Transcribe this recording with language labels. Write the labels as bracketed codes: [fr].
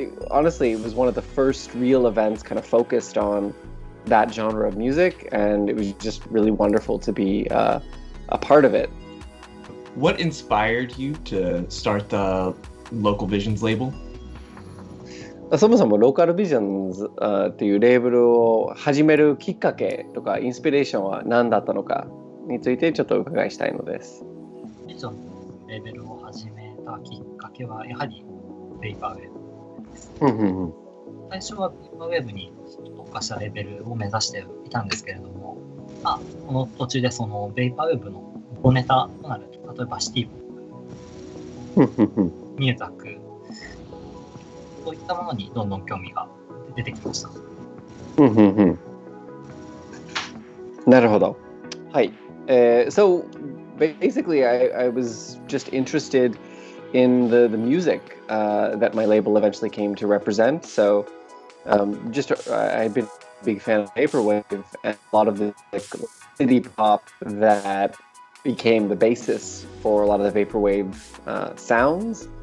[en] Honestly, it was one of the first real events kind of focused on that genre of music, and it was just really wonderful to be a part of it. What inspired you to start the Local Visions label? [ja] そもそもローカルビジョンズっていうレーブルを始めるきっかけとかインスピレーションは何だったのかについてちょっとお伺いしたいのです。ビジョンのレーベルを始めたきっかけはやはりベイパーウェーブです。最初はベイパーウェーブに特化したレベルを目指していたんですけれども、この途中でそのベイパーウェーブの元ネタとなる例えばシティポップ、ミューザックそういったものにどんどん興味が出てきました。なるほど。はい。 [en] So basically, I was just interested in the music that my label eventually came to represent. So I've been a big fan of vaporwave and a lot of the city pop that became the basis for a lot of the vaporwave sounds.